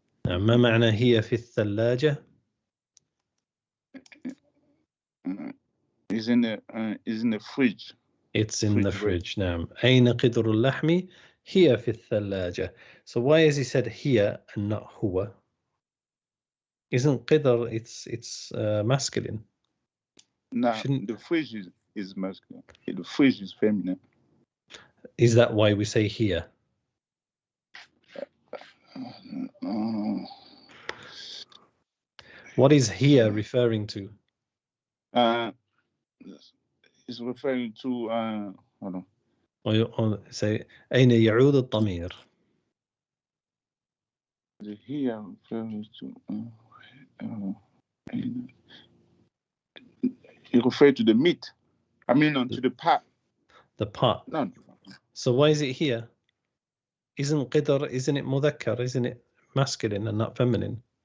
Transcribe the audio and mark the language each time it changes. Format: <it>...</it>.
<ar>نعم ما معنى هي في الثلاجة؟</ar> <en>Is in the fridge. It's in the fridge. نعم.</en> <ar>أين قدر اللحم؟ هي في الثلاجة.</ar> <en>So why has he said here and not هو? Isn't قدر it's masculine? No, the fridge is masculine. The fridge is feminine. Is that why we say here? What is here referring to? It's referring to hold on. Or say</en> <ar>أين يعود الضمير?</ar> <en>Here referring to it refers to the meat. I mean to the pot. The pot. No. So why is it here? Isn't it مذكر? Isn't it masculine and not feminine?</en>